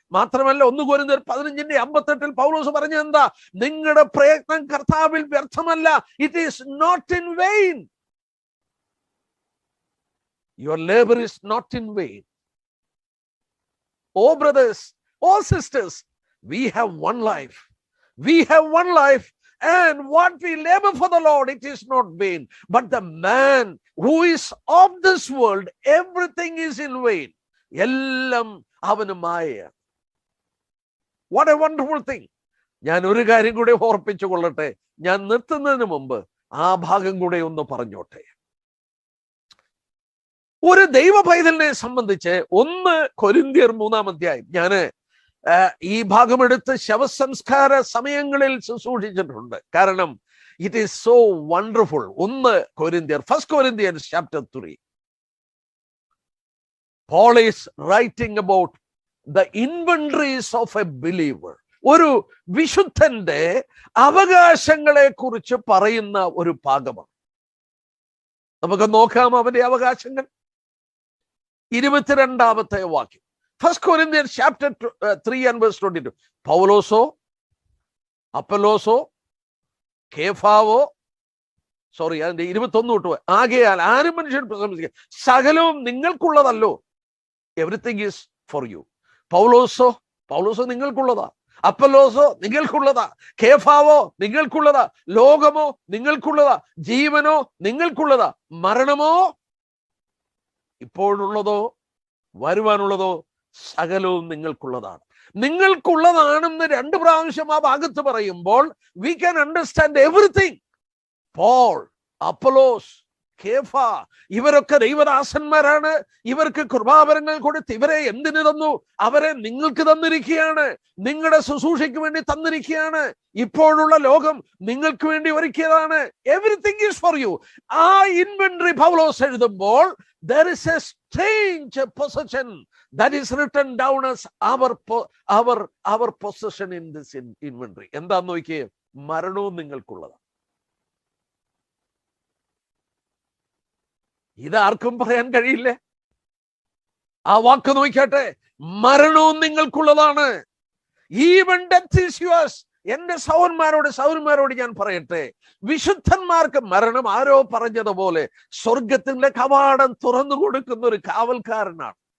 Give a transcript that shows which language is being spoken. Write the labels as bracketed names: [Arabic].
[Malayalam] മാത്രമല്ല 1 കൊരിന്ത്യർ 15:58 പൗലോസ് പറഞ്ഞ എന്താ? നിങ്ങളുടെ പ്രയത്നം കർത്താവിൽ വ്യർത്ഥമല്ല. [English] It is not in vain. Your labour is not in vain. Oh brothers, oh sisters, We have one life. We have one life. And what we labor for the Lord, it is not vain. But the man who is of this world, everything is in vain. [Malayalam] എല്ലാം അവന് മായ. [English] What a wonderful thing. [Malayalam] ഞാൻ ഒരു കാര്യം കൂടെ ഓർപ്പിച്ചു കൊള്ളട്ടെ. ഞാൻ നിർത്തുന്നതിന് മുമ്പ് ആ ഭാഗം കൂടെ ഒന്ന് പറഞ്ഞോട്ടെ. ഒരു ദൈവ പൈതലിനെ സംബന്ധിച്ച് 1 കൊരിന്ത്യർ 3-ാം അധ്യായം, ഞാന് ഈ ഭാഗമെടുത്ത് ശവസംസ്കാര സമയങ്ങളിൽ ശുശ്രൂഷിച്ചിട്ടുണ്ട്. കാരണം [English] It is so wonderful. 1 കൊരിന്ത്യർ, 1 Corinthians chapter 3. Paul is writing about the inventories of a believer. [Malayalam] ഒരു വിശുദ്ധന്റെ അവകാശങ്ങളെ കുറിച്ച് പറയുന്ന ഒരു ഭാഗമാണ്. നമുക്ക് നോക്കാം അവന്റെ അവകാശങ്ങൾ. 22-ാമത്തെ വാക്യം, [English] 1 Corinthians chapter 3 and verse 22. [Malayalam] പൗലോസോ, അപ്പൊല്ലോസോ, കേഫാവോ, അതിന്റെ 21 തൊട്ട്, ആകയാൽ ആരും മനുഷ്യൻ പ്രശംസിക്കുക, സകലവും നിങ്ങൾക്കുള്ളതല്ലോ. [English] Everything is for you. [Malayalam] പൗലോസോ നിങ്ങൾക്കുള്ളതാ, അപ്പൊല്ലോസോ നിങ്ങൾക്കുള്ളതാ, കേഫാവോ നിങ്ങൾക്കുള്ളതാ, ലോകമോ നിങ്ങൾക്കുള്ളതാ, ജീവനോ നിങ്ങൾക്കുള്ളതാ, മരണമോ ഇപ്പോഴുള്ളതോ വരുവാനുള്ളതോ സകലവും നിങ്ങൾക്കുള്ളതാണ്. നിങ്ങൾക്കുള്ളതാണെന്ന് 2 പ്രാവശ്യം ആ ഭാഗത്ത് പറയുമ്പോൾ [English] we can understand everything. [Malayalam] Paul, അപ്പൊലോസ്, കേഫ, ഇവരൊക്കെ ദൈവദാസന്മാരാണ്. ഇവർക്ക് കൃപാവരങ്ങൾ കൊടുത്ത് ഇവരെ എന്തിനു തന്നു? അവരെ നിങ്ങൾക്ക് തന്നിരിക്കുകയാണ്, നിങ്ങളുടെ ശുശ്രൂഷയ്ക്ക് വേണ്ടി തന്നിരിക്കുകയാണ്. ഇപ്പോഴുള്ള ലോകം നിങ്ങൾക്ക് വേണ്ടി ഒരുക്കിയതാണ്. [English] Everything is for you. [Malayalam] ആ ഇൻവെന്ററി പൗലോസ് എഴുതുമ്പോൾ [English] there is a strange possession that is written down as our possession in this inventory. [Malayalam] എന്താന്ന് നോക്കിയേ, മരണവും നിങ്ങൾക്കുള്ളതാണ്. ഇതാർക്കും പറയാൻ കഴിയില്ല. ആ വാക്ക് നോക്കിയാട്ടെ, മരണവും നിങ്ങൾക്കുള്ളതാണ്. [English] Even death is yours. [Malayalam] എന്റെ സഹോദരന്മാരോട് ഞാൻ പറയട്ടെ, വിശുദ്ധന്മാർക്ക് മരണം ആരോ പറഞ്ഞതുപോലെ സ്വർഗത്തിന്റെ കവാടം തുറന്നു കൊടുക്കുന്ന ഒരു കാവൽക്കാരനാണ്.